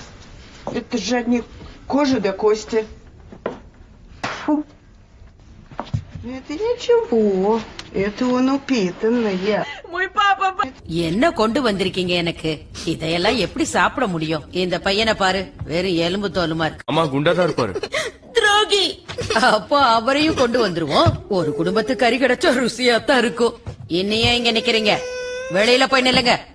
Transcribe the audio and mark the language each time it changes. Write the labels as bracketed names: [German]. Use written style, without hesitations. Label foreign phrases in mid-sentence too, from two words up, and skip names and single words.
[Russian] Это же одни кожи до кости. Фу. Это ничего. Это он упитанный. Мой папа... [Tamil] என்ன கொண்டு வந்திருக்கீங்க எனக்கு? இதையெல்லாம் எப்படி சாப்பிட முடியும்? இந்த பையனை பாரு, வெறும் எலும்பு தோலுமா இருக்கு. அம்மா குண்டாதான் இருப்பாரு. துரோகி. அப்போ அவரையும் கொண்டு வந்துருவோம். ஒரு குடும்பத்து கறி கிடைச்சா ருசியாத்தான் இருக்கும். இன்னையே இங்க நிக்கிறீங்க, வெளியில போய் நில்லுங்க.